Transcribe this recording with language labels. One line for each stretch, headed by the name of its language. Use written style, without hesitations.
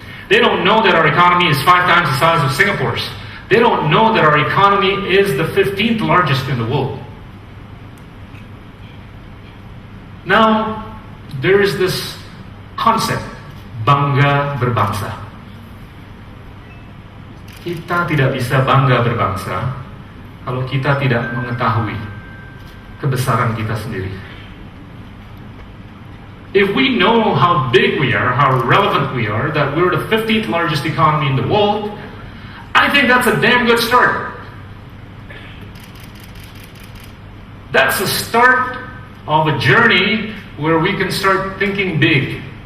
English: They don't know that our economy is 5 times the size of Singapore's. They don't know that our economy is the 15th largest in the world. Now, there is this concept,
Indonesian: bangga berbangsa. Kita tidak bisa bangga berbangsa kalau kita tidak mengetahui kebesaran kita sendiri.
English: If we know how big we are, how relevant we are, that we're the 15th largest economy in the world, I think that's a damn good start. That's the start of a journey where we can start thinking big.